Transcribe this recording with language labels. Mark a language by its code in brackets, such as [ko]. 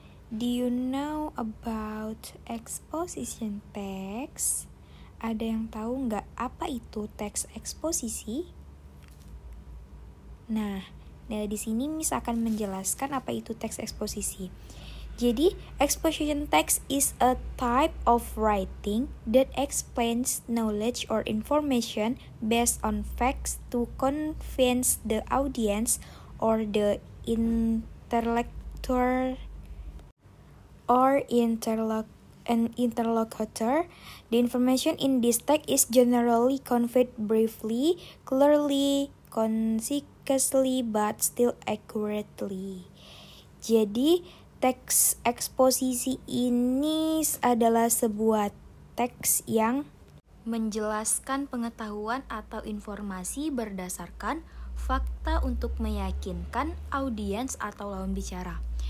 [en] Do you know about exposition text? [id] Ada yang tahu nggak apa itu teks eksposisi? Nah, di sini Miss akan menjelaskan apa itu teks eksposisi. Jadi, [en] exposition text is a type of writing that explains knowledge or information based on facts to convince the audience or the interlocutor The information in this text is generally conveyed briefly, clearly, concisely, but still accurately. [id] Jadi, teks eksposisi ini adalah sebuah teks yang menjelaskan pengetahuan atau informasi berdasarkan fakta untuk meyakinkan audiens atau lawan bicara.